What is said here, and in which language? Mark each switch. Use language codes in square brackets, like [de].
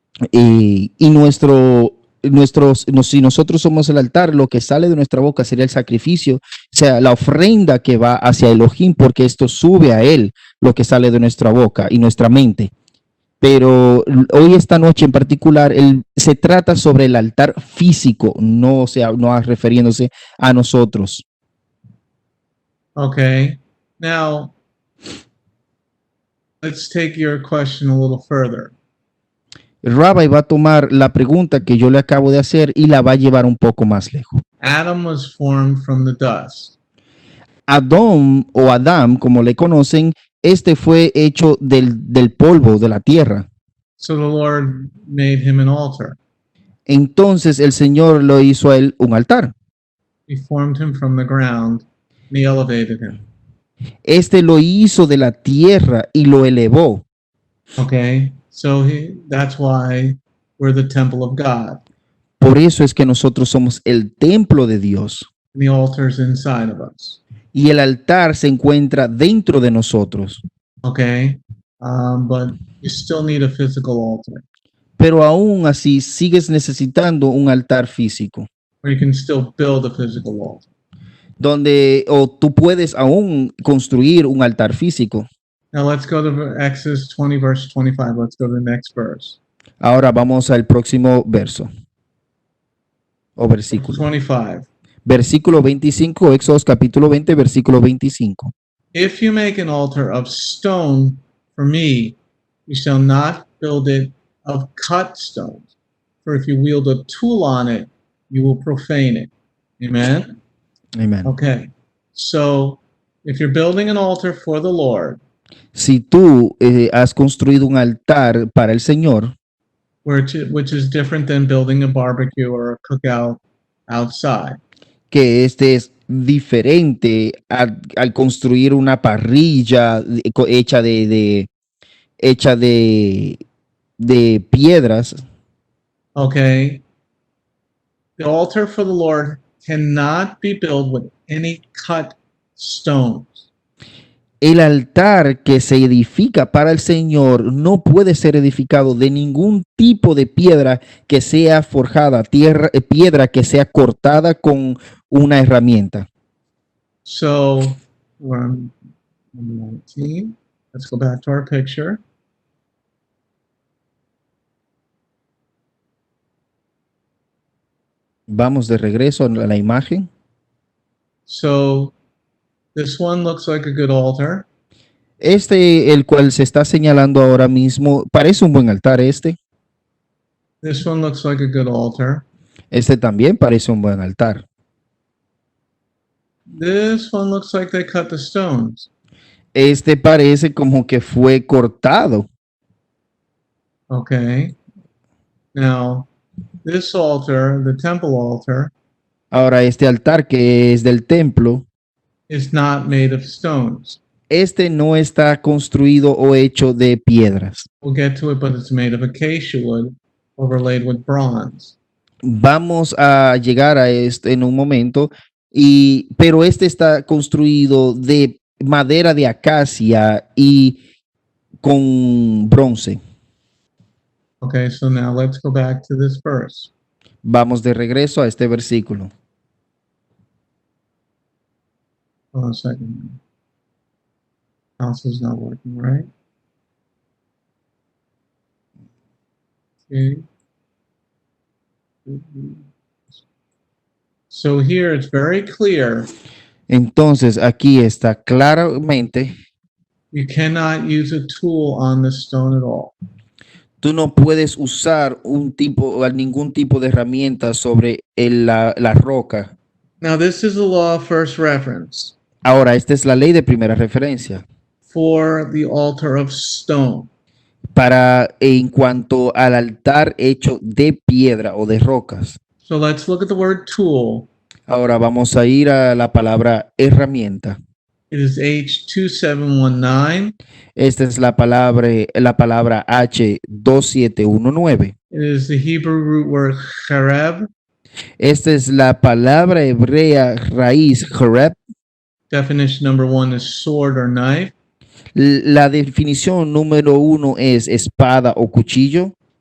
[es] si nosotros somos el altar, lo que sale de nuestra boca sería el sacrificio, o sea, la ofrenda que va hacia Elohim, porque esto sube a él, lo que sale de nuestra boca y nuestra mente. Pero hoy, esta noche en particular, se trata sobre el altar físico, no refiriéndose a nosotros. [en] Okay. Now, let's take your question a little further. [es] Rabbi va a tomar la pregunta que yo le acabo de hacer y la va a llevar un poco más lejos. [en] Adam was formed from the dust. [es] Adón o Adam, como le conocen, fue hecho del polvo de la tierra. [en] So the Lord made him an altar. [es] Entonces el Señor lo hizo a él un altar. [en] He formed him from the ground and he elevated him. [es] Este lo hizo de la tierra y lo elevó. [en] Okay, so that's why we're the temple of God. [es] Por eso es que nosotros somos el templo de Dios. [en] And the altar's inside of us. [es] Y el altar se encuentra dentro de nosotros. [en] Okay, but you still need a physical altar, [es] Pero aún así sigues necesitando un altar físico. [en] or you can still build a physical altar. [es] O tú puedes aún construir un altar físico. [en] Now let's go to Exodus 20, verse 25. Let's go to the next verse. [es] Ahora vamos al próximo verso o versículo. 25. Versículo 25, Éxodo capítulo 20, versículo 25. [en] If you make an altar of stone for me, you shall not build it of cut stones. For if you wield a tool on it, you will profane it. Amen? [es] Amén. [en] Okay. So if you're building an altar for the Lord, [es] Si tú has construido un altar para el Señor, [en] which is different than building a barbecue or a cookout outside. [es] que este es diferente al construir una parrilla hecha de piedras. [en] Okay. The altar for the Lord cannot be built with any cut stones. [es] El altar que se edifica para el Señor no puede ser edificado de ningún tipo de piedra que sea forjada, piedra que sea cortada con una herramienta. [en] So we're on 19. Let's go back to our picture. [es] Vamos de regreso a la imagen. [en] So this one looks like a good altar. [es] El cual se está señalando ahora mismo, parece un buen altar este. [en] This one looks like a good altar. [es] Este también parece un buen altar. [en] This one looks like they cut the stones. [es] Este parece como que fue cortado. [en] Okay. Now, this altar, the temple altar, [es] Ahora este altar que es del templo, [en] is not made of stones. [es] este no está construido o hecho de piedras. [en] We'll get to it, but it's made of acacia wood overlaid with bronze. [es] Vamos a llegar a esto en un momento, pero este está construido de madera de acacia y con bronce. [en] Okay, so now let's go back to this verse. [es] Vamos de regreso a este versículo. [en] Hold on a second. Mouse is not working, right? Okay. So here it's very clear [es] Entonces aquí está claramente, [en] you cannot use a tool on the stone at all. [es] tú no puedes usar ningún tipo de herramienta sobre la roca. [en] Now this is the law of first reference [es] Ahora, esta es la ley de primera referencia [en] for the altar of stone. [es] en cuanto al altar hecho de piedra o de rocas. [en] So let's look at the word tool. [es] Ahora vamos a ir a la palabra herramienta. [en] It is H2719. [es] Esta es la palabra H2719. [en] It is the Hebrew root word chereb. [es] Esta es la palabra hebrea raíz chereb. [en] Definition number 1 is sword or knife. [es] La definición número 1 es espada o cuchillo.